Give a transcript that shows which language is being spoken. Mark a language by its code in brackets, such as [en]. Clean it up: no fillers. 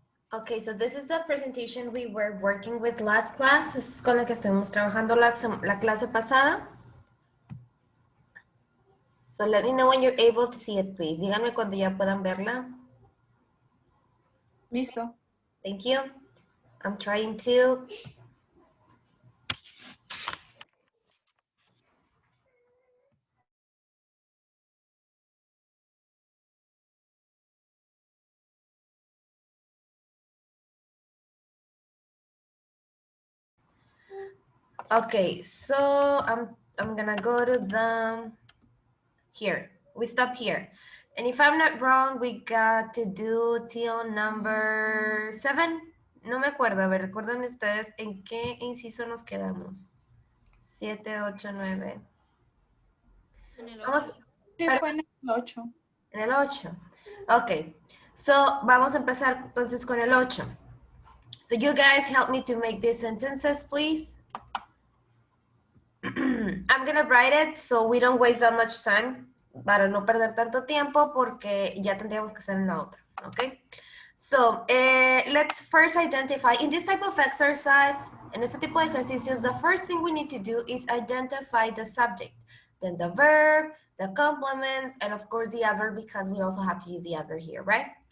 [en] Okay, so this is the presentation we were working with last class. [es] Es con la que estuvimos trabajando la clase pasada. [en] So let me know when you're able to see it, please. [es] Díganme cuando ya puedan verla. Listo. [en] Thank you. I'm trying to. Okay, so I'm gonna go to the here. We stop here. And if I'm not wrong, we got to do till number 7. [es] No me acuerdo. A ver, recuerden ustedes en qué inciso nos quedamos. 7, 8, 9. En el Vamos, 8. Sí, pero fue en el 8. en el 8. Ok. So, vamos a empezar entonces con el 8. [en] So, you guys help me to make these sentences, please. I'm gonna write it so we don't waste that much time [es] para no perder tanto tiempo porque ya tendríamos que estar en la otra, [en] okay? So, let's first identify, in this type of exercise, [es] en este tipo de ejercicios, [en] the first thing we need to do is identify the subject, then the verb, the complements, and of course the adverb because we also have to use the adverb here, right?